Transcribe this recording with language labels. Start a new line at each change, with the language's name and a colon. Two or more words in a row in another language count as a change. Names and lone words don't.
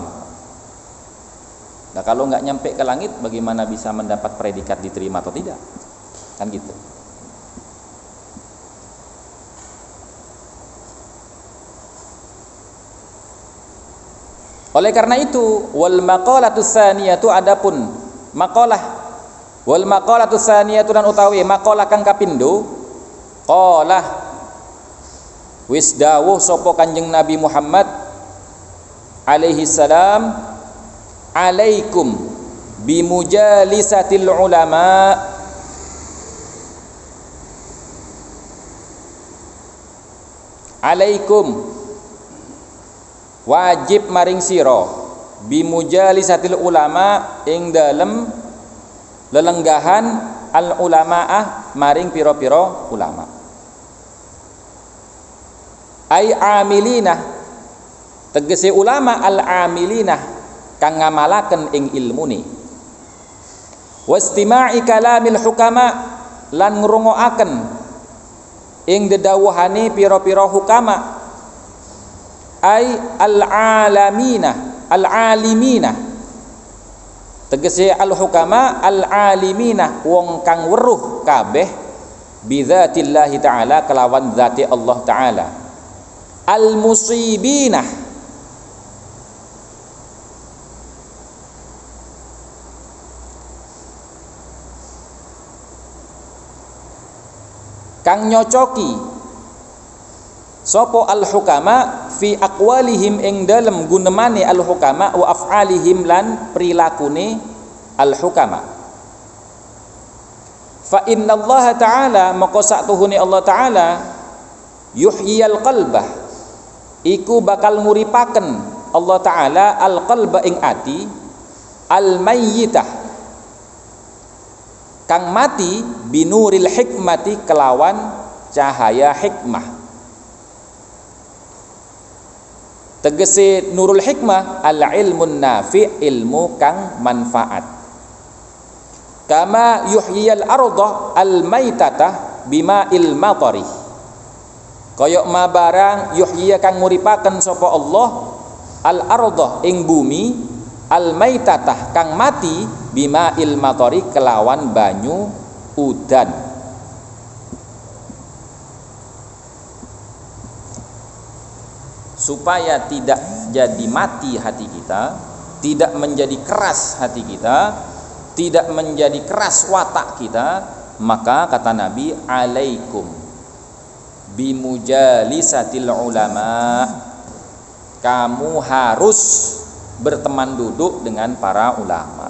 Indonesian: Nah, kalau nggak nyampe ke langit, bagaimana bisa mendapat predikat diterima atau tidak? Kan gitu. Oleh karena itu,
Arabic: wal maqalatus tsaniyatu,
Indonesian: adapun maqalah,
Arabic: والمقالة الثانية
Indonesian: dan
Javanese: utawi maqalah kang kapindo,
Arabic: qala
Javanese: Wis dawuh sapa Kanjeng Nabi Muhammad
Arabic: عليه السلام, عليكم بمجالسة العلماء,
Javanese: alaikum wajib maring sira
Arabic: بمجالسة العلماء
Javanese: ing dalem lelenggahan al ulamaah maring pira-pira ulama.
Arabic: أي العاملين,
Javanese: tegese
Arabic: العلماء العاملين
Javanese: kang ngamalaken ing ilmune.
Arabic: واستماع كلام الحكماء,
Javanese: lan ngrungokaken ing dedawuhane pira-pira hukama.
Arabic: Ai al alamina, al alimina,
Javanese: tegese
Arabic: الحكماء العالمين
Javanese: wong kang weruh kabeh
Arabic: بذات الله تعالى
Javanese: kelawan zati Allah taala.
Arabic: المصيبين,
Javanese: kang nyocoki sapa
Arabic: الحكماء في أقوالهم
Javanese: ing dalem gunemane al hukama
Arabic: وأفعالهم
Javanese: lan prilakune al hukama.
Arabic: فإن الله تعالى,
Javanese: maka satuhune Allah taala
Arabic: يحيي القلب,
Javanese: iku bakal nguripaken Allah taala al qalba ing ati al mayyitah kang mati
Arabic: بنور الحكمة
Javanese: kelawan cahaya hikmah.
Arabic: Tegese نور الحكمة العلم النافع,
Javanese: ilmu kang manfaat.
Arabic: كما يحيي الأرض الميتة بماء المطر,
Javanese: kaya ma barang yuhyiya kang nguripaken sapa Allah al arda ing bumi al maitatah kang mati
Arabic: بماء المطر
Javanese: kelawan banyu udan.
Indonesian: Supaya tidak jadi mati hati kita, tidak menjadi keras hati kita, tidak menjadi keras watak kita, maka kata Nabi,
Arabic: عليكم بمجالسة العلماء,
Indonesian: kamu harus berteman duduk dengan para ulama.